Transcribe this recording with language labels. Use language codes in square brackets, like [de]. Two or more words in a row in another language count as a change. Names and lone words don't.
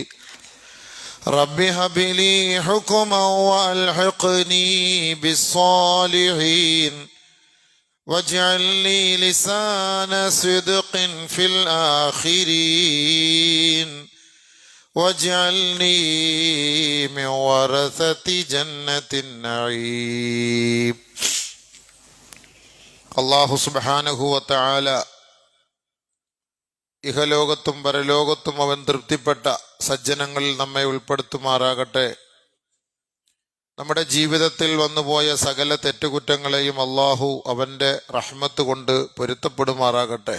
[ar] رب هب لي حكما والحقني بالصالحين واجعل لي لسان صدق في الآخرين واجعلني من ورثة جنة النعيم. الله سبحانه وتعالى [ml] ഇഹലോകത്തും പരലോകത്തും അവൻ തൃപ്തിപ്പെട്ട സജ്ജനങ്ങളിൽ നമ്മെ ഉൾപ്പെടുത്തുമാറാകട്ടെ. നമ്മുടെ ജീവിതത്തിൽ വന്നുപോയ സകല തെറ്റുകുറ്റങ്ങളെയും അല്ലാഹു അവൻ്റെ റഹ്മത്ത് കൊണ്ട് പൊരുത്തപ്പെടുമാറാകട്ടെ.